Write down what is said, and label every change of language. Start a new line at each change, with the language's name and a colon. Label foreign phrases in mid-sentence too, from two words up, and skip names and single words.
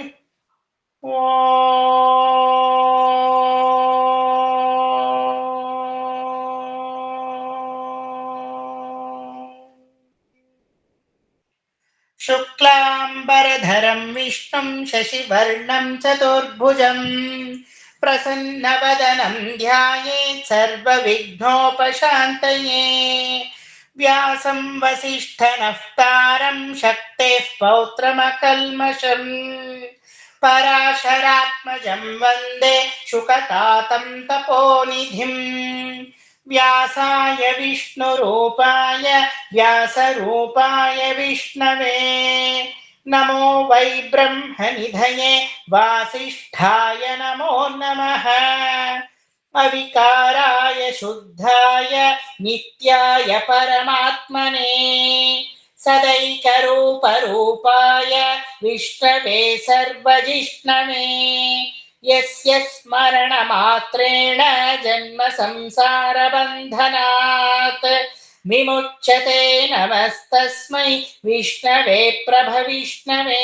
Sanskrit: ಓ ಶುಕ್ಲಾಂಬರಧರಂ ವಿಷ್ಣುಂ ಶಶಿವರ್ಣಂ ಚತುರ್ಭುಜಂ ಪ್ರಸನ್ನವದನಂ ಧ್ಯಾಯೇತ್ ಸರ್ವವಿಘ್ನೋಪಶಾಂತಯೇ ವ್ಯಾಸಂ ವಸಿಷ್ಠನಃ ಶಕ್ತೇಃ ಪೌತ್ರಮಕಲ್ಮಷಂ ಪರಾಶರಾತ್ಮಜಂ ವಂದೇ ಶುಕತಾತಂ ತಪೋನಿಧಿಂ ವ್ಯಾಸಾಯ ವಿಷ್ಣುರೂಪಾಯ ವ್ಯಾಸರೂಪಾಯ ವಿಷ್ಣವೇ नमो वै ब्रह्मनिधये वासिष्ठाय नमो नमः। अविकाराय शुद्धाय नित्याय परमात्मने सदैकरूपरूपाय विष्णवे सर्वजिष्णवे यस्य स्मरणमात्रेण जन्म संसारबन्धनात् विमुच्यते नमस्तस्मै विष्णवे प्रभविष्णवे।